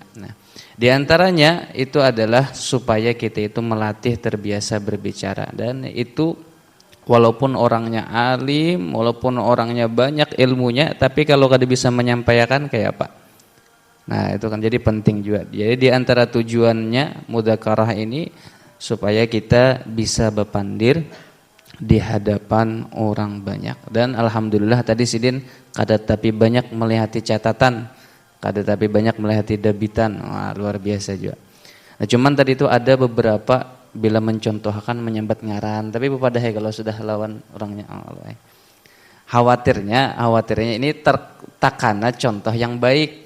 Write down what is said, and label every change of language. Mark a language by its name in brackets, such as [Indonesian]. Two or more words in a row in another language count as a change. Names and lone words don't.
[Indonesian] Nah, di antaranya itu adalah supaya kita itu melatih terbiasa berbicara, dan itu walaupun orangnya alim, walaupun orangnya banyak ilmunya, tapi kalau kada bisa menyampaikan kayak apa? Nah, itu kan jadi penting juga. Jadi di antara tujuannya mudzakarah ini supaya kita bisa berpandir di hadapan orang banyak. [Banjar] Dan alhamdulillah tadi sidin kada tapi banyak melihati catatan, kada tapi banyak melihati dabitan. [Indonesian] Wah, luar biasa juga. [Banjar] Nah, cuman tadi itu ada beberapa bila mencontohkan menyambat ngaran, tapi bepada kalau sudah lawan orangnya khawatirnya ini takana contoh yang baik.